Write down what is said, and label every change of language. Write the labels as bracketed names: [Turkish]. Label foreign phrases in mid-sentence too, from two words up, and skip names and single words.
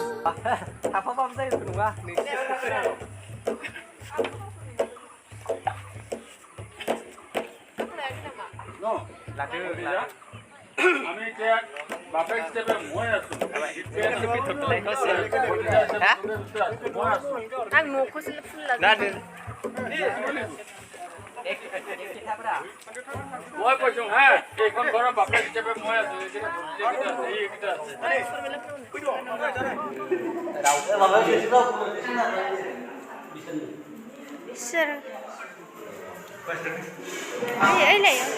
[Bodo] थाफाबाबो जायो नङा [Assamese] আমি এতিয়া বাপেক হিচাপে মই আছো [Bodo] आं न'खौसो फुनला [Assamese] মই কৈছো হা এইখন ঘৰৰ বাপেক হিচাপে মই আছো Sir. Ay, lại.